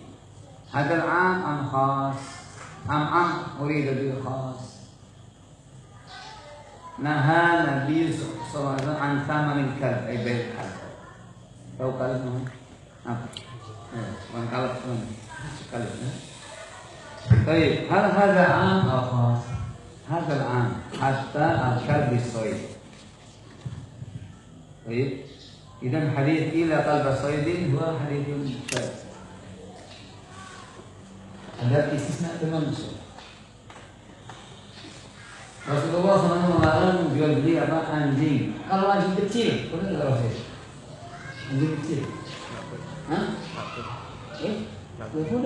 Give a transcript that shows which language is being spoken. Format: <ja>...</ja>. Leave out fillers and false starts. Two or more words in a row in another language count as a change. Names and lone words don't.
<ar>هذا عام خاص عام أريد بالخاص. Nah Nabi SAW عن ثمن الكلب أي بيع الكلب.</ar> <id>Tahu kalb mana? Apa? Bukan kalb, kalb. Baik,</id> <ar>هل هذا عام</ar> <id>atau khas?</id> <ar>هذا العام حتى الكلب الصيد. طيب إذا حديث إلى قلب الصيد هو حديث شاذ.</ar> <id>Ada istisna dengan musuh. Rasulullah SAW melarang jual beli apa anjing. Kalau anjing kecil, boleh nggak Rasul? Anjing kecil. Hah? Boleh.</id>